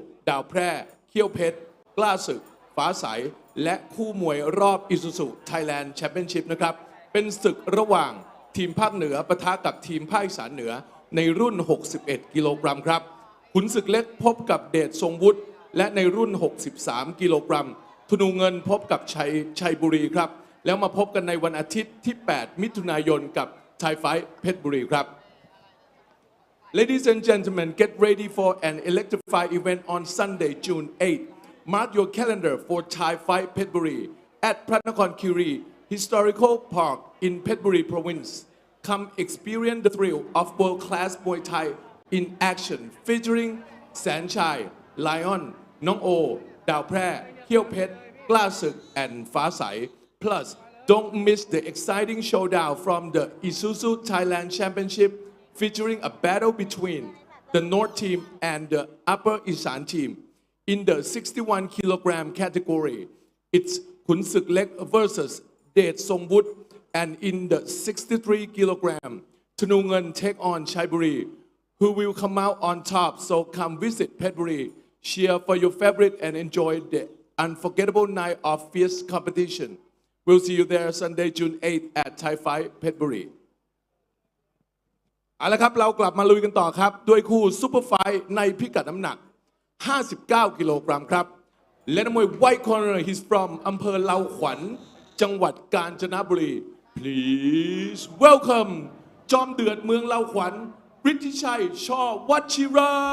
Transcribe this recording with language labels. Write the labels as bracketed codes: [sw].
[th] ดาวแพร่เขี้ยวเพชรกล้าศึกฟ้าใสและคู่มวยรอบอิซูซุไทยแลนด์แชมเปี้ยนชิพนะครับเป็นศึกระหว่างทีมภาคเหนือปะทะกับทีมภาคอีสานเหนือในรุ่น 61 กิโลกรัมครับขุนศึกเล็กพบกับเดชทรงวุฒิและในรุ่น 63 กิโลกรัมธนูเงินพบกับ ชัยบุรีครับแล้วมาพบกันในวันอาทิตย์ที่ 8 มิถุนายนกับไทยไฟท์เพชรบุรีครับ [en] Ladies and gentlemen, get ready for an electrifying event on Sunday, June 8. Mark your calendar for Thai Fight Petchbury at Pranakon Kiri Historical Park in Petchbury Province. Come experience the thrill of world-class Muay Thai in action, featuring Sanchai, Lion, Nong O, Dao Phra, Khieu Phet, Kla Suk, and Fa Sai. Plus, don't miss the exciting showdown from the ISUZU Thailand Championship, featuring a battle between the North team and the Upper-Isan team. In the 61 kilogram category, it's Khun Suk Lek versus Det Songwut, and in the 63 kilogram, Thanu Ngan take on Chaiburi, who will come out on top. So come visit Petchbury, cheer for your favorite and enjoy the unforgettable night of fierce competition. We'll see you there Sunday, June 8th at Thai Fight Petchbury [th] เอาละครับเรากลับมาลุยกันต่อครับด้วยคู่ซุปเปอร์ไฟท์ในพิกัดน้ำหนัก59 กิโลกรัมครับและนักมวย White Corner [en] he's from [th] อำเภอเลาขวัญจังหวัดกาญจนบุรี [en] Please welcome [th] จอมเดือดเมืองเลาขวัญฤทธิชัยช่อวชิระ